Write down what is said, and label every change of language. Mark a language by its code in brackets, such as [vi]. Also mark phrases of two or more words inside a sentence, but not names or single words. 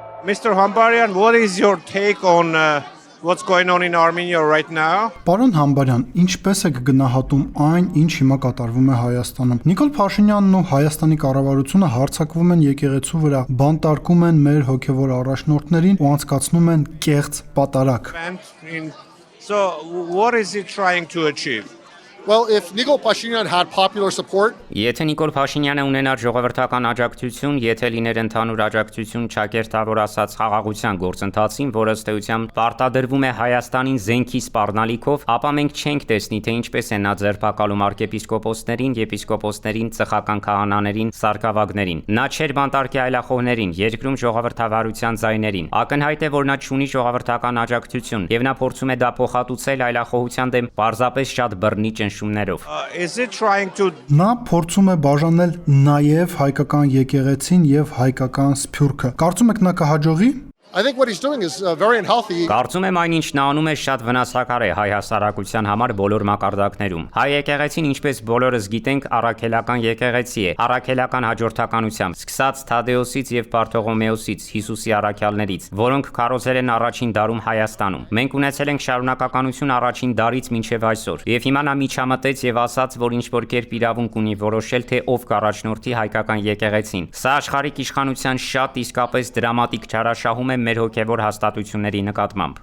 [en] Mr. Hambarian, what is your take on what's going on in Armenia right now? [hy] Պարոն Համբարյան, ինչպես եք գնահատում այն, ինչ հիմա կատարվում է Հայաստանում։ Նիկոլ Փաշինյանն ու Հայաստանի կառավարությունը հարձակվում են եկեղեցու վրա, բանտարկում են մեր հոգևոր առաջնորդներին ու անցկացնում են կեղծ պատարակ։ [en] So what is he trying to achieve? Well, if Nikol Pashinyan had popular support, [hy] Եթե Նիկոլ Փաշինյանը ունենար ժողովրդական աջակցություն, եթե լիներ ընդհանուր աջակցություն ճակերտավոր ասած խաղաղության գործընթացին, որը ըստ էության պարտադրվում է Հայաստանին զենքի սպառնալիքով, ապա մենք չենք տեսնի, թե ինչպես է նա ձերբակալում arczepiskoposներին, եպիսկոպոսներին, ծխական քահանաներին, սարկավագներին։ Նա չէր բանտարկի այլախոհներին, երկրում ժողովրդավարության ձայներին։ Ակնհայտ է, որ նա չունի ժողովրդական աջակցություն, եւ նա փորձում է դա փոխհատուցել այլախոհության դեմ պարզապես շատ բռնի ճնշումներով։ [en] Is it trying to [hy] Նա փորձում է բաժանել նաև հայկական եկեղեցին եւ հայկական սփյուռքը։ Կարծում եք նա կհաջողի։ [en] I think what he's doing is very unhealthy. [hy] Կարծում եմ այն ինչ նա անում է շատ վնասակար է հայ հասարակության համար բոլոր մակարդակներում։ Հայ եկեղեցին, ինչպես բոլորս գիտենք, առաքելական եկեղեցի է, առաքելական հաջորդականությամբ, սկսած Թադեոսից եւ Բարթողոմեոսից, Հիսուսի առաքյալներից, որոնք քարոզել են առաջին դարում Հայաստանում։ Մենք ունեցել ենք շարունակականություն առաջին դարից մինչեւ այսօր։ Եվ հիմա նա միջամտեց եւ ասաց, որ ինչ որ կերպ իրավունք ունի որոշել, թե ով կառաջնորդի հայկական եկեղեցին։ Սա աշխարհիկ իշխանության շատ իսկապես դրամատիկ չարաշահում է մեր հոգևոր հաստատությունների նկատմամբ։